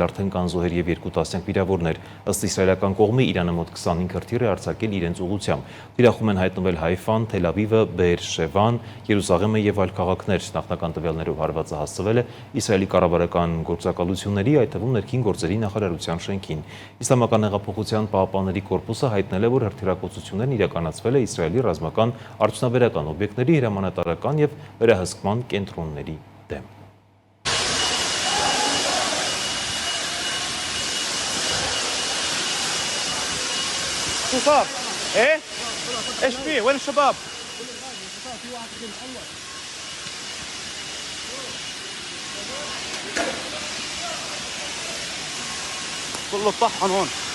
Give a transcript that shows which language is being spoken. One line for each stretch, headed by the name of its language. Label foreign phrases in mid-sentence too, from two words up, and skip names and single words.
Armenian: արդեն կան զոհեր եւ 2 տասնյակ վիրավորներ։ Ըստ իսրայելական կողմի, Իրանը մոտ 25 հրթիռ է արձակել իրենց ուղղությամբ։ Թիրախում են հայտնվել Հայֆան, Թել Ավիվը, Բեեր Շևան, Երուսաղեմը եւ այլ քաղաքներ։ Նախնական տվյալներով հարվածը հասցվել է Իսրայելի կառավարական գործակալությունների, այդ թվում ներքին գործերի նախարարության շենքին։ Իսլամական հեղափոխության պահապանների կորպուսը հայտնել է, որ հրթիռակոծություններն իրականացվել է Իսրայելի ռազմական արդյունաբերական օբյեկտների, հրամանատարական եւ վերահսկման կենտրոնների դեմ։
Arabic: شو صار؟ ايه؟ ايش فيه؟ وين الشباب؟ كله طحن هون.